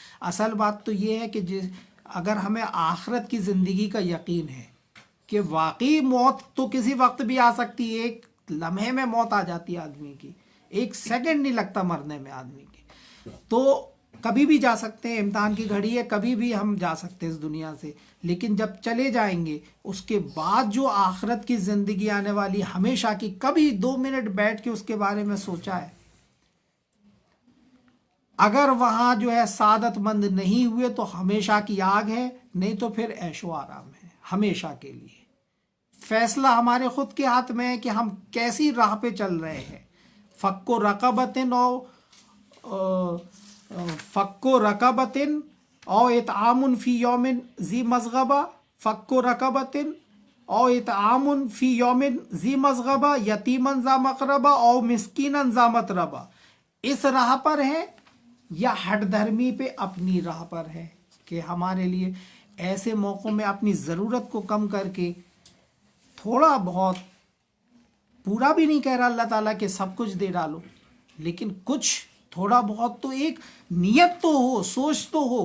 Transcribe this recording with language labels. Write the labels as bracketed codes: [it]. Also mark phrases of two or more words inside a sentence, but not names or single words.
[ur] اصل بات تو یہ ہے کہ اگر ہمیں آخرت کی زندگی کا یقین ہے کہ واقعی موت تو کسی وقت بھی آ سکتی ہے، ایک لمحے میں موت آ جاتی ہے آدمی کی، ایک سیکنڈ نہیں لگتا مرنے میں آدمی کی، تو کبھی بھی جا سکتے ہیں، امتحان کی گھڑی ہے، کبھی بھی ہم جا سکتے ہیں اس دنیا سے، لیکن جب چلے جائیں گے اس کے بعد جو آخرت کی زندگی آنے والی ہمیشہ کی، کبھی 2 منٹ بیٹھ کے اس کے بارے میں سوچا ہے؟ اگر وہاں جو ہے سعادت مند نہیں ہوئے تو ہمیشہ کی آگ ہے، نہیں تو پھر عیش و آرام ہے ہمیشہ کے لیے۔ فیصلہ ہمارے خود کے ہاتھ میں ہے کہ ہم کیسی راہ پہ چل رہے ہیں۔ [ar] فک و رقبت او اطعام فی یوم ذی مسغبہ، فک و رقبت او اطعام فی یوم ذی مسغبہ یتیما ذا مقربہ او مسکینا ذا متربہ، [ur] اس راہ پر ہے یا ہٹ دھرمی پہ اپنی راہ پر ہے کہ ہمارے لیے ایسے موقعوں میں اپنی ضرورت کو کم کر کے تھوڑا بہت، پورا بھی نہیں کہہ رہا اللہ تعالیٰ کہ سب کچھ دے ڈالو، لیکن کچھ تھوڑا بہت تو ایک نیت تو ہو، سوچ تو ہو۔